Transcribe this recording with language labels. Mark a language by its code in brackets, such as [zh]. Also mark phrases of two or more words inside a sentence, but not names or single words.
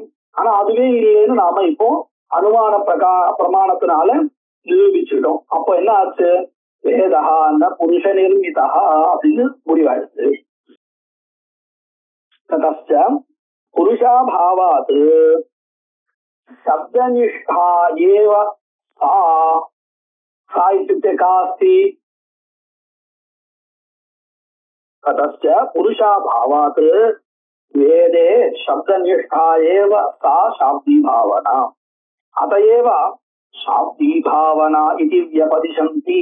[ta] ஆனா அதுவே இல்லைன்னு நாம இப்போ அனுமான பிரமாணத்தினால நிரூபிச்சுட்டோம். அப்போ என்ன ஆச்சு? [sa] वेदा न पुरुष निर्मिता [ta] அப்படின்னு முடிவாயிடுச்சு. [sa] ततश्च पुरुषाभावात् शब्दनिष्ठा एव सा இत्युक्ते का अस्ति? ततश्च पुरुषाभावात् वेदे शब्दनिष्ठा एव सा शाब्दी भावना, अतएव शाब्दी भावना इति व्यपदिशन्ति.